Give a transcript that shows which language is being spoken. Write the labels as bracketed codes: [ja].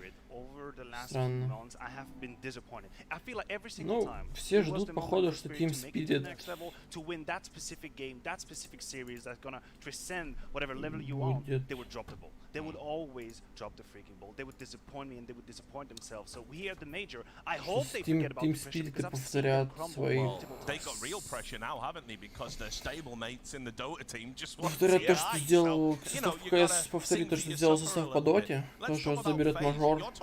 [en] Over the last few rounds, I have been disappointed. I feel like every single time, [ru] все ждут походу, что Team Spirit [en] to win that specific game, that specific series that's gonna transcend whatever level you are, they would drop the ball. They would always drop the freaking ball. They would disappoint me and they would disappoint themselves. So here at the major, I hope they forget about the pressure because I've seen them crumble. Well, they got real pressure now, haven't they? Because their stablemates in the Dota team just want [ru] повторят то, что сделал состав КС, повторит то, что сделал состав по Доте, тоже заберет мажор.